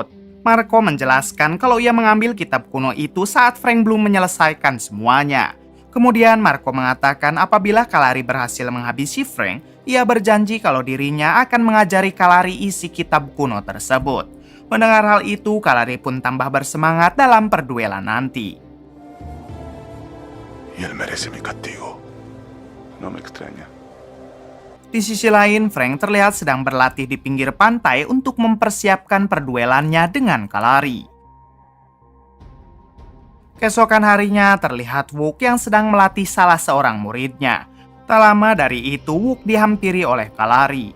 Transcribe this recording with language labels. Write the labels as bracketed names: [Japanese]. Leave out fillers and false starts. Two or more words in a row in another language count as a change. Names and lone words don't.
[Indonesian] Marco menjelaskan kalau ia mengambil kitab kuno itu saat Frank belum menyelesaikan semuanya. Kemudian Marco mengatakan apabila Kalari berhasil menghabisi Frank, ia berjanji kalau dirinya akan mengajari Kalari isi kitab kuno tersebut. Mendengar hal itu, Kalari pun tambah bersemangat dalam perduelan nanti. [Spanish] Y él merece mi castigo. No me extraña. [Indonesian] Di sisi lain, Frank terlihat sedang berlatih di pinggir pantai untuk mempersiapkan perduelannya dengan Kalari. Keesokan harinya terlihat Wook yang sedang melatih salah seorang muridnya. Tak lama dari itu, Wook dihampiri oleh Kalari.